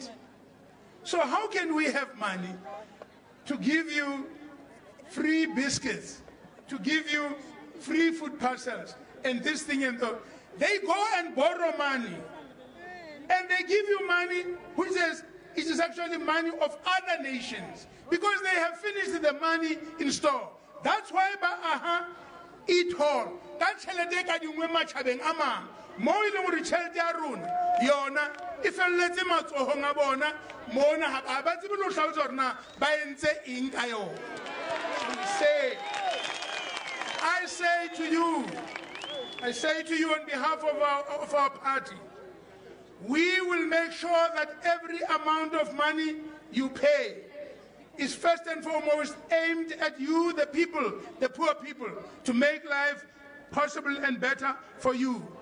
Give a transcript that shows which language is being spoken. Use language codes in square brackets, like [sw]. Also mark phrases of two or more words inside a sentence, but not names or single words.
[en] So how can we have money to give you free biscuits, to give you free food parcels, and this thing and that? They go and borrow money, and they give you money which is actually money of other nations because they have finished the money in store. That's why eat all. [st] That's tjhelete ka dingwe matjhabeng a mang mo e leng hore tjhelete ya rona yona e felletse matsohong a bona mona ha ba tsebe lo hlalosa hore na ba entse eng ka yona. [en] I say to you on behalf of our party, we will make sure that every amount of money you pay is first and foremost aimed at you, the people, the poor people, to make life possible and better for you.